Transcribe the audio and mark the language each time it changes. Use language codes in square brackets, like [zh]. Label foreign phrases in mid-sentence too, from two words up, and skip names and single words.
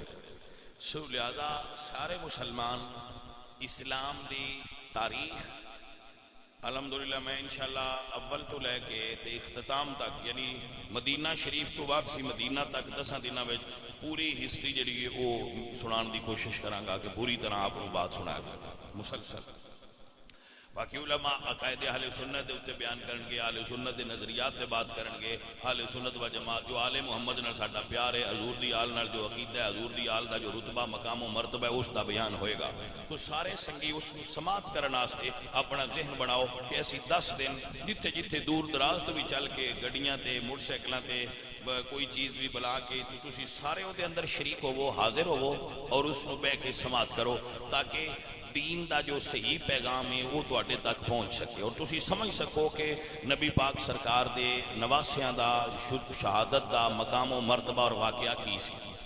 [pa] سو لہذا سارے مسلمان اسلام دی تاریخ الحمدللہ میں انشاءاللہ اول تو لے کے تے اختتام تک، یعنی مدینہ شریف تو واپسی مدینہ تک 10 دنوں میں پوری ہسٹری جڑی ہے وہ سنان دی کوشش کراں گا کہ پوری طرح آپ کو بات سنایا گا مسلسل۔ باقی علماء عقائد اہل سنت تے بیان کرنگے، اہل سنت دے نظریات تے بات کرنگے، اہل سنت و جماعت جو آل محمد نال ساڈا پیار ہے، حضور دی آل نال جو عقیدہ ہے، حضور دی آل دا جو رتبہ مقام و مرتبہ ہے، اس دا بیان ہوئے گا۔ تو سارے سنگی اس کو سماعت کرن واسطے اپنا ذہن بناؤ کہ اسی 10 دن جتھے جتھے دور دراز تو بھی چل کے گڈیاں تے موٹر سائیکلاں تے کوئی چیز بھی بلا کے تسی سارے او دے اندر شریک ہوو، حاضر ہوو اور اس کو بیٹھ کے سماعت کرو تاکہ دین دا جو صحیح پیغام ہے وہ تواڈے تک پہنچ سکے اور تسی سمجھ سکو کہ نبی پاک سرکار دے نواسیاں دا شہادت دا مقام و مرتبہ اور واقعہ کی سی۔